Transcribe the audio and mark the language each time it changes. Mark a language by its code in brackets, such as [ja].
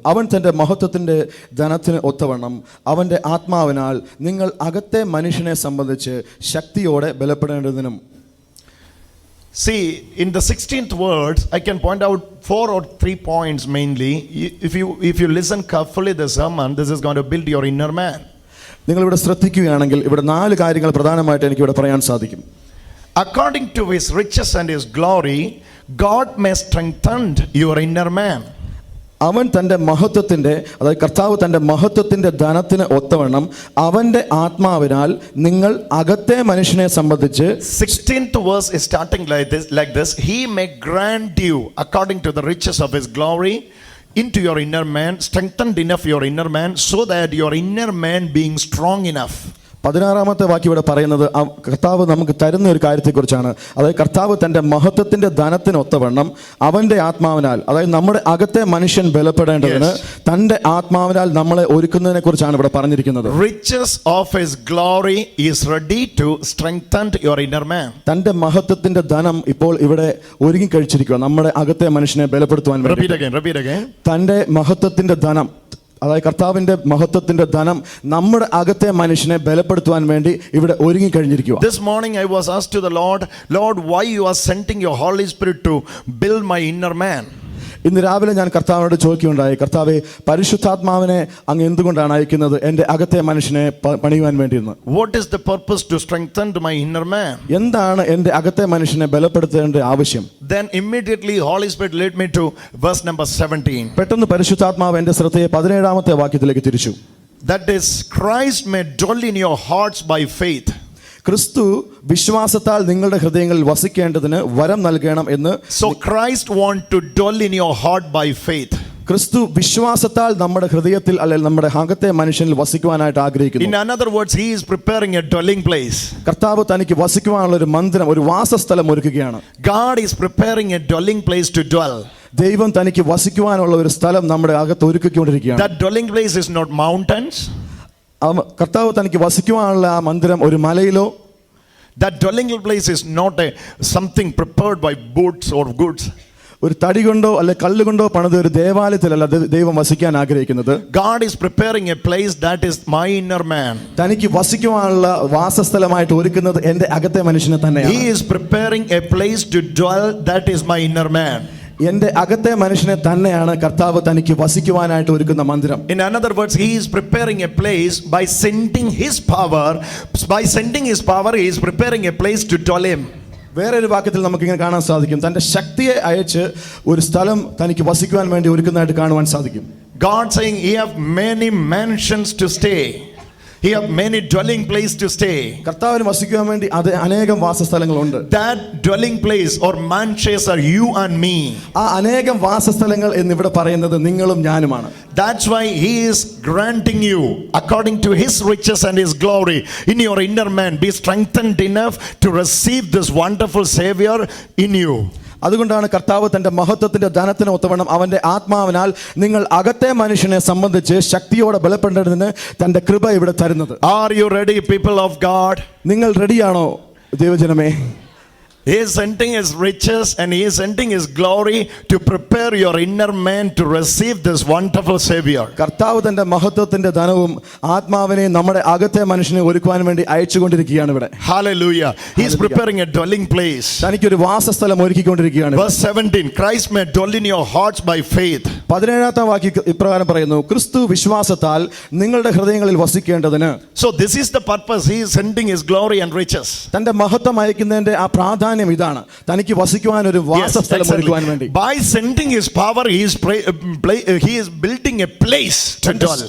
[ml] അവൻ തന്റെ മഹത്വത്തിന്റെ ധനത്തിന് ഒത്തവണ്ണം അവന്റെ ആത്മാവിനാൽ നിങ്ങൾ അകത്തെ മനുഷ്യനെ സംബന്ധിച്ച് ശക്തിയോടെ ബലപ്പെടേണ്ടതിനും. [en] See, in the 16th words I can point out 4 or 3 points mainly. If you listen carefully the sermon, this is going to build your inner man. [ml] നിങ്ങൾ ഇവിടെ ശ്രദ്ധിക്കുകയാണെങ്കിൽ ഇവിടെ 4 കാര്യങ്ങൾ പ്രധാനമായിട്ട് എനിക്ക് ഇവിടെ പറയാൻ സാധിക്കും. [en] According to his riches and his glory, God may strengthen your inner man. [ml] അവൻ തന്റെ മഹത്വത്തിന്റെ അതായത് കർത്താവ് തന്റെ മഹത്വത്തിന്റെ ധനത്തിന് ഒത്തവണ്ണം അവന്റെ ആത്മാവിനാൽ നിങ്ങൾ അകത്തെ മനുഷ്യനെ സംബന്ധിച്ച് [en] 16th verse is starting like this he may grant you according to the riches of his glory into your inner man, strengthened enough your inner man so that your inner man being strong enough. [ml] 16 വാക്യം ഇവിടെ പറയുന്നത് കർത്താവ് നമുക്ക് തരുന്ന ഒരു കാര്യത്തെക്കുറിച്ചാണ്. അതായത് കർത്താവ് തന്റെ മഹത്വത്തിന്റെ ധനത്തിനൊത്തവണ്ണം അവന്റെ ആത്മാവിനാൽ അതായത് നമ്മുടെ അകത്തെ മനുഷ്യൻ ബലപ്പെടേണ്ടതിന് തന്റെ ആത്മാവിനാൽ നമ്മളെ ഒരുക്കുന്നതിനെ കുറിച്ചാണ് ഇവിടെ പറഞ്ഞിരിക്കുന്നത്. [en] Riches of his glory is ready to strengthen your inner man. [ml] തന്റെ മഹത്വത്തിന്റെ ധനം ഇപ്പോൾ ഇവിടെ ഒരുങ്ങി കഴിച്ചിരിക്കുക നമ്മുടെ അകത്തെ മനുഷ്യനെ ബലപ്പെടുത്തുവാൻ വേണ്ടി. [en] Repeat again. [ml] തന്റെ മഹത്വത്തിന്റെ ധനം അതായത് കർത്താവിന്റെ മഹത്വത്തിന്റെ ധനം നമ്മുടെ അകത്തെ മനുഷ്യനെ ബലപ്പെടുത്തുവാൻ വേണ്ടി ഇവിടെ ഒരുങ്ങി കഴിഞ്ഞിരിക്കുക. [en] This morning I was asked to the Lord, why you are sending your Holy Spirit to build my inner man? [ml] ഇന്ന് രാവിലെ ഞാൻ കർത്താവിനോട് ചോദിക്കുകയുണ്ടായി, കർത്താവേ പരിശുദ്ധാത്മാവിനെ അങ്ങ് എന്തുകൊണ്ടാണ് അയക്കുന്നത് എൻ്റെ അകത്തെ മനുഷ്യനെ പണിയുവാൻ വേണ്ടിയെന്ന്. [en] What is the purpose to strengthen my inner man? [ml] എന്താണ് എൻ്റെ അകത്തെ മനുഷ്യനെ ബലപ്പെടുത്തേണ്ട ആവശ്യം? [en] Then immediately Holy Spirit led me to verse number 17. [ml] പെട്ടെന്ന് പരിശുദ്ധാത്മാവ് എൻ്റെ ശ്രദ്ധയെ 17 വാക്യത്തിലേക്ക് തിരിച്ചു. [en] That is Christ may dwell in your hearts by faith. [ml] ക്രിസ്തു വിശ്വാസത്താൽ നിങ്ങളുടെ ഹൃദയങ്ങളിൽ വസിക്കേണ്ടതിന് വരം നൽകണം എന്ന്. [en] So Christ want to dwell in your heart by faith. [ml] ക്രിസ്തു വിശ്വാസത്താൽ നമ്മുടെ ഹൃദയത്തിൽ അല്ലെങ്കിൽ നമ്മുടെ അകത്തെ മനുഷ്യനിൽ വസിക്കുവാനായിട്ട് ആഗ്രഹിക്കുന്നു. [en] In another words, he is preparing a dwelling place. [ml] കർത്താവ് തനിക്ക് വസിക്കുവാനുള്ള ഒരു മന്ദിരം ഒരു വാസസ്ഥലം ഒരുക്കുകയാണ്. [en] God is preparing a dwelling place to dwell. [ml] ദൈവം തനിക്ക് വസിക്കുവാനുള്ള ഒരു സ്ഥലം നമ്മുടെ അകത്ത് ഒരുക്കിക്കൊണ്ടിരിക്കുകയാണ്. [en] That dwelling place is not mountains. [ml] കർത്താവ് തനിക്ക് വസിക്കുവാനുള്ള ആ മന്ദിരം ഒരു മലയിലോ. [en] That dwelling place is not something prepared by boots or goods. [ml] ഒരു തടി കൊണ്ടോ അല്ലെ കല്ലുകൊണ്ടോ പണിത ഒരു ദേവാലയത്തിലല്ല ദൈവം വസിക്കാൻ ആഗ്രഹിക്കുന്നത്. [en] God is preparing a place that is my inner man. [ml] തനിക്ക് വസിക്കുവാനുള്ള വാസസ്ഥലമായിട്ട് ഒരുക്കുന്നത് എൻ്റെ അകത്തെ മനുഷ്യനെ തന്നെയാണ്. [en] He is preparing a place to dwell that is my inner man. [ml] എൻ്റെ അകത്തെ മനുഷ്യനെ തന്നെയാണ് കർത്താവ് തനിക്ക് വസിക്കുവാനായിട്ട് ഒരുക്കുന്ന മന്ദിരം. [en] In another words, he is preparing a place by sending his power. By sending his power, he is preparing a place to dwell him. [ml] വേറൊരു വാക്യത്തിൽ നമുക്ക് ഇങ്ങനെ കാണാൻ സാധിക്കും, തന്റെ ശക്തിയെ അയച്ച് ഒരു സ്ഥലം തനിക്ക് വസിക്കുവാൻ വേണ്ടി ഒരുക്കുന്നതായിട്ട് കാണുവാൻ സാധിക്കും. [en] God saying, "You have many mansions to stay." He have many dwelling place to stay. [ml] കർത്താവിന് വസിക്കുവാൻ വേണ്ടി അത് അനേകം വാസസ്ഥലങ്ങളുണ്ട്. [en] That dwelling place or mansions are you and me. [ml] ആ അനേകം വാസസ്ഥലങ്ങൾ എന്നിവിടെ പറയുന്നത് നിങ്ങളും ഞാനുമാണ്. [en] That's why he is granting you according to his riches and his glory in your inner man. Be strengthened enough to receive this wonderful Savior in you. [ml] അതുകൊണ്ടാണ് കർത്താവ് തന്റെ മഹത്വത്തിന്റെ ധനത്തിന് ഒത്തവണ്ണം അവന്റെ ആത്മാവിനാൽ നിങ്ങൾ അകത്തെ മനുഷ്യനെ സംബന്ധിച്ച് ശക്തിയോടെ ബലപ്പെടേണ്ടതിന് തന്റെ കൃപ ഇവിടെ തരുന്നത്. [en] Are you ready, people of God? [ml] നിങ്ങൾ റെഡിയാണോ ദൈവജനമേ? [en] He is sending his riches and he is sending his glory to prepare your inner man to receive this wonderful Savior. [ml] കർത്താവ് തന്റെ മഹത്വത്തിന്റെ ധനവും ആത്മാവിനെ നമ്മുടെ അകത്തെ മനുഷ്യനെ ഒരുക്കുവാൻ വേണ്ടി അയച്ചുകൊണ്ടിരിക്കുകയാണ് ഇവിടെ. [en] Hallelujah. He is preparing a dwelling place. [ml] തനിക്കൊരു വാസസ്ഥലം ഒരുക്കിക്കൊണ്ടിരിക്കുകയാണ്. [en] Verse 17, Christ may dwell in your hearts by faith. [ml] 17-ാം വാക്യം ഇപ്രകാരം പറയുന്നു, ക്രിസ്തു വിശ്വാസത്താൽ നിങ്ങളുടെ ഹൃദയങ്ങളിൽ വസിക്കേണ്ടതിന്. [en] So this is the purpose. He is sending his glory and riches. [ml] തന്റെ മഹത്വം അയക്കുന്നതിന്റെ ആ പ്രാധാന്യം ഇതാണ്, തനിക്ക് വസിക്കുവാൻ ഒരു വാസസ്ഥലം ഒരുക്കുവാൻ വേണ്ടി. [en] By sending his power, he is building a place to dwell.